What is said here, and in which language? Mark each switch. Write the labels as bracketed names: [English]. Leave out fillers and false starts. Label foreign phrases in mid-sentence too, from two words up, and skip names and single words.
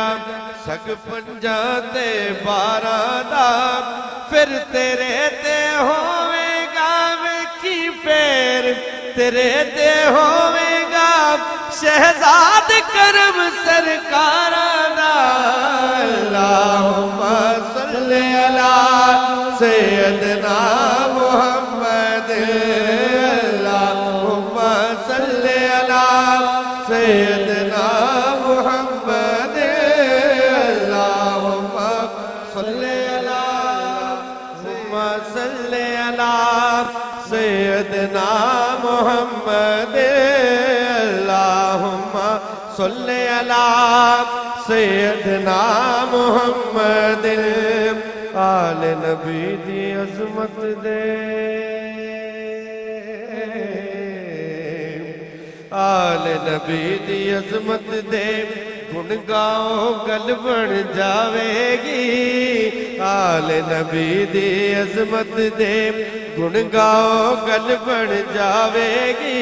[Punjabi] سگ پنجا تے بارہ دا. پھر تیرے تے ہووے گا ویکھی پھیر، تیرے تے ہووے گا شہزاد کرم سرکاراں دا. [Arabic] اللهم صل على سيدنا محمد اللهم صل على سيدنا محمد اللهم صل على صل على سيدنا محمد اللهم صل على سيدنا محمد. [Punjabi] آل نبی دی عظمت دے، آل نبی دی عظمت دے. گن گاؤ گل بن جاوے گی. آل نبی دی عظمت دے، گن گاؤ گل بن جاوے گی.